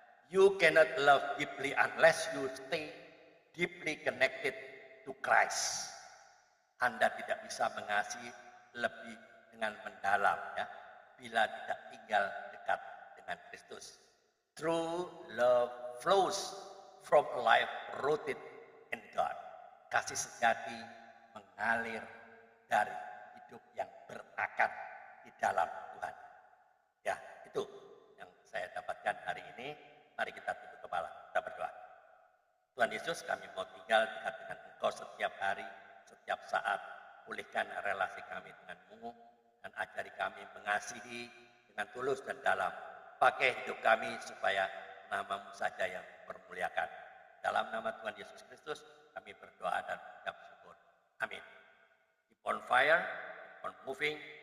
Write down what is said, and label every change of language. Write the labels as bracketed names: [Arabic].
[English] You cannot love deeply unless you stay deeply connected to Christ. [Indonesian] Anda tidak bisa mengasihi lebih dengan mendalam, ya, bila tidak tinggal dekat dengan Kristus. [English] True love flows from a life rooted in God. [Indonesian] Kasih sejati mengalir dari hidup yang berakar di dalam Tuhan. Ya, itu yang saya dapatkan hari ini. Mari kita tunduk kepala, kita berdoa. Tuhan Yesus, kami mau tinggal dekat dengan Engkau setiap hari, setiap saat. Pulihkan relasi kami dengan-Mu dan ajari kami mengasihi dengan tulus dan dalam. Pakai hidup kami supaya nama-Mu saja yang dipermuliakan. Dalam nama Tuhan Yesus Kristus, kami berdoa dan mengucap syukur. Amin. [English] Keep on fire, keep on moving.